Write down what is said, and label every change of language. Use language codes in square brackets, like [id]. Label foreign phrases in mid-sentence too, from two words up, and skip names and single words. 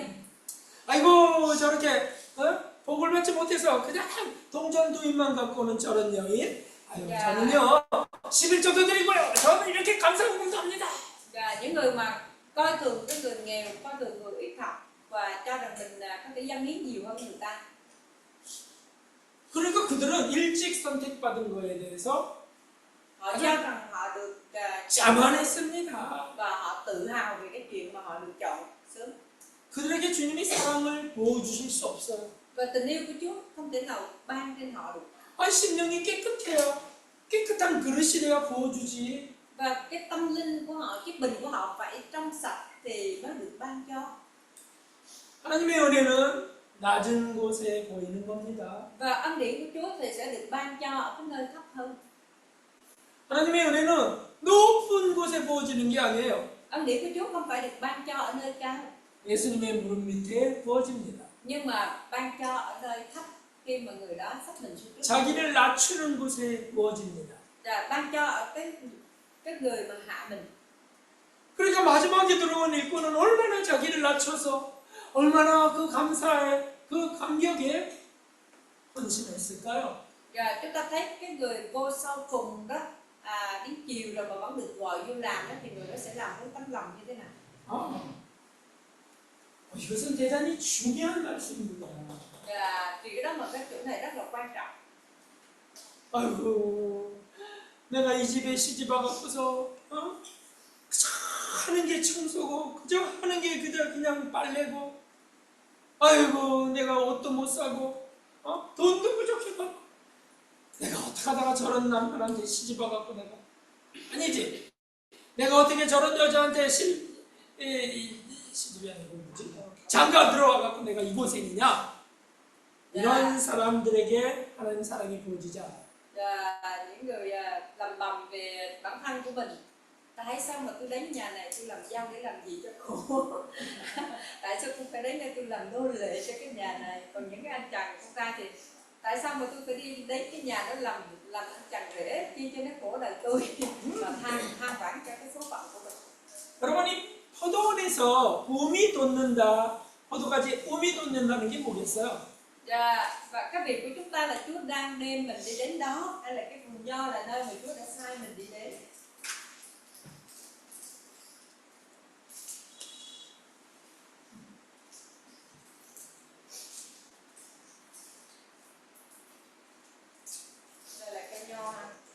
[ko] 아이고 저렇게 복을 받지 못해서 그냥 동전두인만 갖고 오는 저런 여인. 아유, 저는요 11조도 드리고요. 저는 이렇게 감사하고 합니다. [vi] Những người mà coi thường cái người nghèo, coi thường người ít học và cho rằng mình có thể dâng hiến nhiều hơn người ta. [ko] 그러니까 그들은 일찍 선택받은 거에 대해서 [vi] Họ cho rằng họ được [ko] 자만했습니다. [vi] và họ tự hào về cái chuyện mà họ được chọn sớm. [ko] 그들에게 주님이 사랑을 보여주실 수 없어요. [vi] Và tình yêu của Chúa không thể nào ban trên họ được. [ko] 심령이 깨끗해요. 깨끗한 그릇이래야 부어주지. [vi] Và cái tâm linh của họ, cái bình của họ phải trong sạch thì mới được ban cho. [ko] 하나님의 은혜는 낮은 곳에 보이는 겁니다. [vi] Và ân điển của Chúa thì sẽ được ban cho ở cái nơi thấp hơn. [ko] 하나님의 은혜는 높은 곳에 부어지는 게 아니에요. [vi] Ân điển của Chúa không phải được ban cho ở nơi cao, [ko] 예수님의 무릎 밑에 부어집니다. [vi] nhưng mà ban cho ở nơi thấp khi mà người đó sắp mình xuống trước. [ko] 자기를 낮추는 곳에 부어집니다. [vi] Và ban cho ở cái người mà hạ mình. [ko] 그러니까 마지막에 들어온 일꾼은 얼마나 자기를 낮춰서 얼마나 그 감사에 그 감격에 헌신했을까요? [vi] Và chúng ta thấy cái người vô sau cùng đó đến chiều rồi mà vẫn được gọi vô làm đó, thì người đó sẽ làm với tấm lòng như thế nào? [ko] 이것은 대단히 중요한 말씀입니다. [vi] Và thì cái đó mà cái chỗ này rất là quan trọng. [ko] 아이고, 내가 이 집에 시집 와갖고서 그저 하는 게 청소고 그저 하는 게 그저 그냥 빨래고, 아이고 내가 옷도 못 사고 돈도 부족해갖고 내가 어떻게 하다가 저런 남편한테 시집 와갖고 내가 아니지, 내가 어떻게 저런 여자한테 시집이 아니고 뭐지? 장가 들어와갖고 내가 이 고생이냐? 이런 사람들에게 하나님 사랑이 부어지지 않아요. [vi] Và những người làm bầm về bản thân của mình, tại sao mà tôi đến nhà này tôi làm dâu để làm gì cho cô? Tại sao tôi phải đến đây tôi làm nô lệ cho cái nhà này? Còn những cái anh chàng của ta thì tại sao mà tôi phải đi đến cái nhà đó làm anh chàng rể chi cho nó khổ đời tôi và than vãn cho cái số phận của mình. [ko] 여러분이 포도원에서 um이 돋는다, 포도가지 um이 돋는다는 게 뭐겠어요? [vi] Và cái việc của chúng ta là Chúa đang đem mình đi đến đó, hay là cái vườn nho là nơi mà Chúa đã sai mình đi đến. Đây là cây nho ha.